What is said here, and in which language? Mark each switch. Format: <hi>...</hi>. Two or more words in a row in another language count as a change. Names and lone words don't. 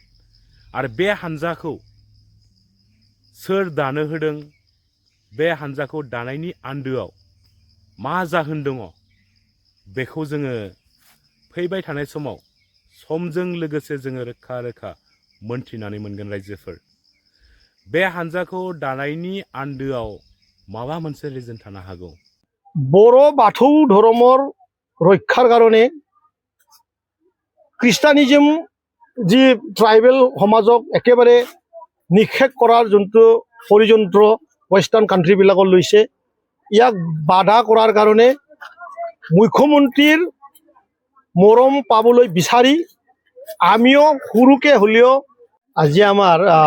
<brx>आरो बे हानजाखौ सोर दानो होदों, बे हानजाखौ दानायनि आन्दोआव मा जाहोन दङ, बेखौ जोङो फैबाय थानाय समाव समजों लोगोसे जोङो रोखा रोखा मोनथिनानै मोनगोन रायजोफोर। बे हानजाखौ दानायनि आन्दोआव माबा मोनसे रिजन थानो हागौ।</brx> <as>বৰ' বাথৌ ধৰ্মৰ ৰক্ষাৰ কাৰণে খ্ৰীষ্টানিজম যি ট্ৰাইবেল সমাজক একেবাৰে নিষেধ কৰাৰ যোনটো ষড়যন্ত্ৰ ৱেষ্টাৰ্ণ কাণ্ট্ৰিবিলাকত লৈছে, ইয়াক বাধা কৰাৰ কাৰণে মুখ্যমন্ত্ৰীৰ মৰম পাবলৈ বিচাৰি আমিও সৰুকৈ হ'লেও আজি আমাৰ</as>